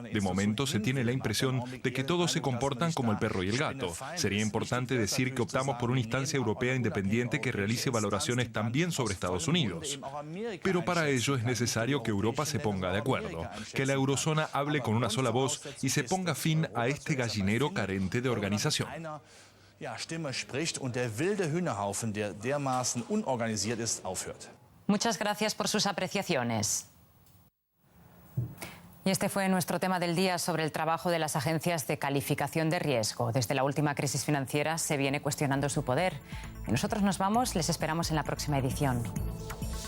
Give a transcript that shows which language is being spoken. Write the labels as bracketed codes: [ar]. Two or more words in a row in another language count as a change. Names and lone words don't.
[es] De momento se tiene la impresión de que todos se comportan como el perro y el gato. Sería importante decir que optamos por una instancia europea independiente que realice valoraciones también sobre Estados Unidos. Pero para ello es necesario que Europa se ponga de acuerdo, que la eurozona hable con una sola voz y se ponga fin a este gallinero carente de organización. [de] Stimme spricht und der wilde Hühnerhaufen, der dermaßen unorganisiert ist, aufhört. [es] Muchas gracias por sus apreciaciones. Y este fue nuestro tema del día sobre el trabajo de las agencias de calificación de riesgo. Desde la última crisis financiera se viene cuestionando su poder. Y nosotros nos vamos, les esperamos en la próxima edición.